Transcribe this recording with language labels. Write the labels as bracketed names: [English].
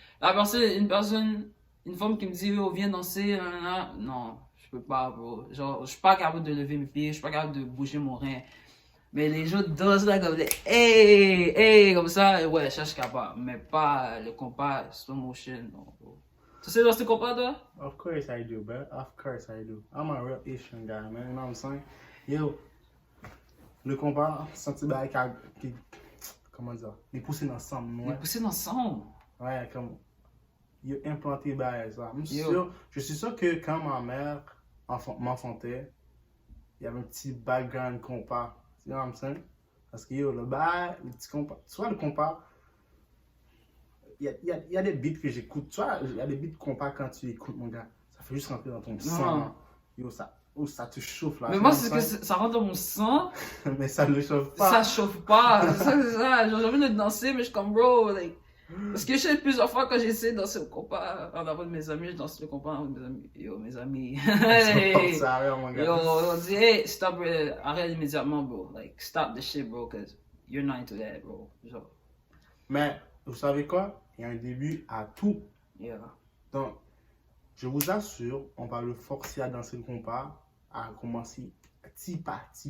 [French] La personne, une femme qui me dit, oh, viens danser, non, je peux pas, bro. Genre, je suis pas capable de lever mes pieds, je suis pas capable de bouger mon rein. Mais les gens dansent là comme des hey, comme ça, ouais, je suis capable. Mais pas le compas, slow motion, non, bro. Tu sais danser le compas, toi? [English] Of course I do, bro. Of course I do. I'm a real Asian guy, man. You know what I'm saying? [French] Yo, le compas, senti bail qui, comment dire, les pousser ensemble, Les ouais. pousser ensemble. Ouais, comme, yo implanté bail ça. Yo. Je suis sûr que quand ma mère m'enfantait, il y avait un petit background compas. Tu vois [English] what I'm saying? [French] Parce que yo, le petit compas, tu vois le compas, il y a des beats que j'écoute. Tu vois, il y a des beats compas quand tu écoutes, mon gars. Ça fait juste rentrer dans ton sang. Yo, ça te chauffe là. Mais moi, c'est que ça rentre dans mon sang. Mais ça ne le chauffe pas. Ça chauffe pas. C'est ça. Genre, j'ai envie de danser, mais je suis comme, bro, like. Parce que je sais plusieurs fois quand j'essaie de danser le compas en avant de mes amis, je danse le compas en avant de mes amis. Yo, mes amis. Hey. Mon gars. Yo, on dit, hey, stop, arrête immédiatement, bro. [English] Like, stop the shit, bro, cause you're not into that, bro. [French] Genre. Mais, vous savez quoi? Il y a un début à tout. [English] Yeah. [French] Donc, je vous assure, on va le forcer à danser le compas, à commencer petit pas.